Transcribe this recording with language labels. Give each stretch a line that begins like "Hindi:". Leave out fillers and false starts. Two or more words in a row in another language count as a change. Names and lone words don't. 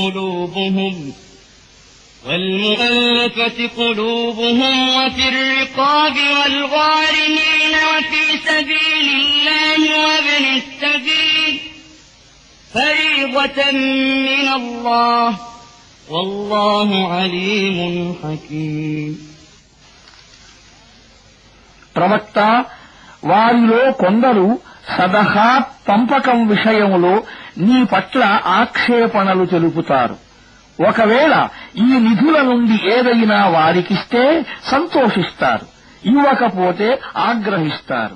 Arabic: قلوبهم وفي الرقاب والغارمين وفي سبيل الله وابن السبيل فريضة من الله والله عليم حكيم
Telugu: ప్రవక్త, వారిలో కొందరు సదహా పంపకం విషయంలో నీ పట్ల ఆక్షేపణలు తెలుపుతారు. ఒకవేళ ఈ నిధుల నుండి ఏదైనా వారికిస్తే సంతోషిస్తారు, ఇవ్వకపోతే ఆగ్రహిస్తారు.